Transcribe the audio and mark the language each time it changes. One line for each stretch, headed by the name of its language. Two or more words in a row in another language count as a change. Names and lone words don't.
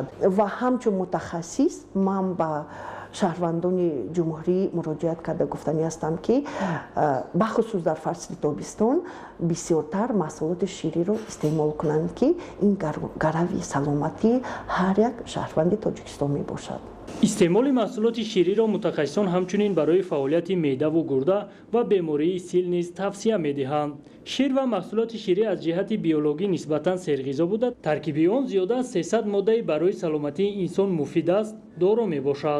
Tajik: ва ҳамчун мутахассис ман ба шаҳрвандони ҷумҳурӣ муроҷиат карда гуфтанӣ ҳастам ки бахусус дар фасли тобистон бисёртар маҳсулоти шириро истеъмол кунанд ки ин гарави саломатии ҳар як шаҳрванди тоҷикистон мебошад.
Persian: استعمال محصولات شیری را متخصصان همچنین برای فعالیت معده و گرده و بیماری سیل نیز توصیه می‌دهند. شیر و محصولات شیری از جهت بیولوژی نسبتاً سرغذا بوده، ترکیب آن زیاده از 300 ماده برای سلامتی انسان مفید است دارا میباشد.